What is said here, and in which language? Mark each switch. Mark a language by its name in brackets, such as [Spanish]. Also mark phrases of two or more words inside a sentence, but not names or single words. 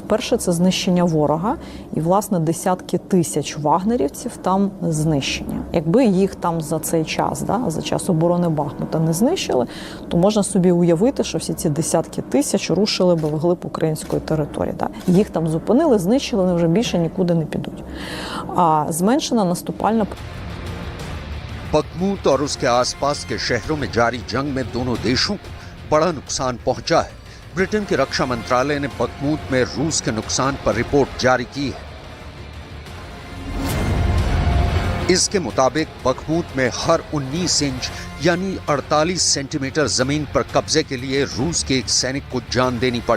[Ukrainian] Перше – це знищення ворога, і, власне, десятки тисяч вагнерівців там знищені. Якби їх там за цей час, за час оборони Бахмута не знищили, то можна собі уявити, що всі ці десятки тисяч рушили би вглиб української території. Їх там зупинили, знищили, вони вже більше нікуди не підуть. А зменшена наступальна... [Hindi] बखमूत और उसके आसपास के शहरों में जारी जंग में दोनों देशों को बड़ा नुकसान पहुंचा है। ब्रिटेन के रक्षा मंत्रालय ने बखमूत में रूस के नुकसान पर रिपोर्ट जारी की है। इसके मुताबिक बखमूत में हर 19 इंच यानी 48 सेंटीमीटर जमीन पर कब्जे के लिए रूस के एक सैनिक को जान देनी पड़ी।